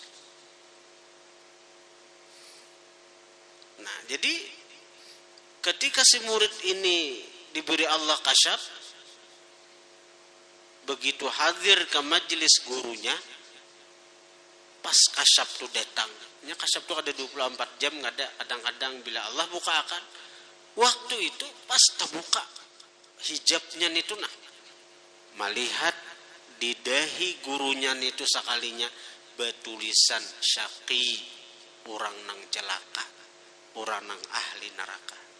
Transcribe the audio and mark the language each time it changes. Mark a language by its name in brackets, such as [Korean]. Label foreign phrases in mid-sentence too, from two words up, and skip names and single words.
[Indonesian] Nah, jadi ketika si murid ini diberi Allah kasyaf, begitu hadir ke majelis gurunya, pas kasyaf itu datang. Nya kasyaf itu ada 24 jam, nggak ada. Kadang-kadang bila Allah buka akan waktu itu pas terbuka hijabnya itu nah. melihat di dahi gurunya itu sakalinya betulisan syaqi, orang nang celaka, orang nang ahli neraka.